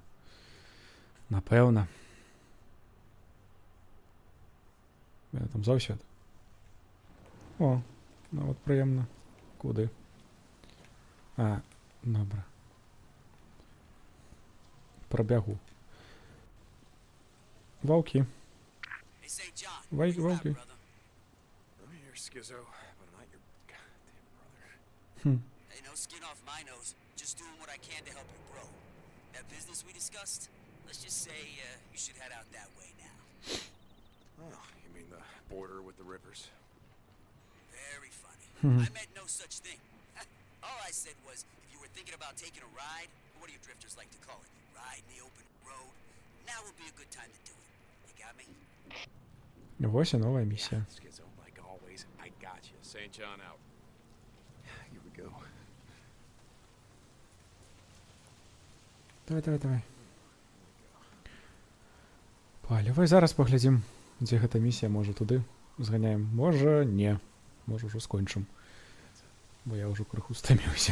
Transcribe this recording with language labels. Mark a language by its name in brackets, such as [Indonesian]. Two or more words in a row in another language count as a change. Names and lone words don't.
[Belarusian] Напэўна. Яна там заўсёды. О, нават прыемна. Куды? А, добра. Прабягу. Ваўкі. Ваўкі. [English] I'm your schizo, but I'm not your goddamn brother. Hey, no skin off my nose. Just doing what I can to help you grow. That business we discussed, let's just say you should head out that way now. Oh, you mean the border with the Rippers? Very funny. I meant no such thing. All I said was, if you were thinking about taking a ride, or what do you drifters like to call it? Ride in the open road? Now would be a good time to do it. You got me? [Belarusian] Вось і новая місія. [English] Schizo, like always, I got you. St. John out. Here we go. [Belarusian] Давай. Палівай, зараз паглядзім, дзе гэта місія, можа туды зганяем. Можа, не. Можа, ўжо скончым. Бо я ўжо крыху стаміўся.